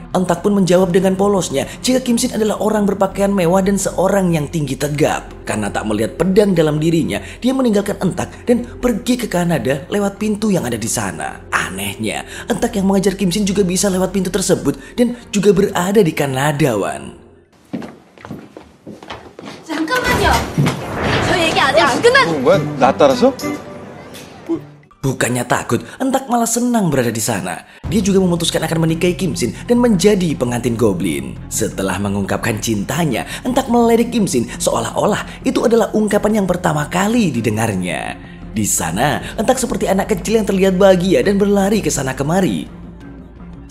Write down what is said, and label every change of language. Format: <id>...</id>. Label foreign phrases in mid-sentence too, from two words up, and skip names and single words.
<id>Entak pun menjawab dengan polosnya jika Kim Shin adalah orang berpakaian mewah dan seorang yang tinggi tegap. Karena tak melihat pedang dalam dirinya, dia meninggalkan Entak dan pergi ke Kanada lewat pintu yang ada di sana. Anehnya, Entak yang mengejar Kim Shin juga bisa lewat pintu tersebut dan juga berada di Kanada, Wan.</id> <ko>잠깐만요. 저 얘기 아직 안 끝났. 뭐야? 나 따라서?</ko> <id>Bukannya takut, Entak malah senang berada di sana. Dia juga memutuskan akan menikahi Kim Shin dan menjadi pengantin goblin. Setelah mengungkapkan cintanya, Entak meledek Kim Shin seolah-olah itu adalah ungkapan yang pertama kali didengarnya. Di sana, Entak seperti anak kecil yang terlihat bahagia dan berlari ke sana kemari.</id>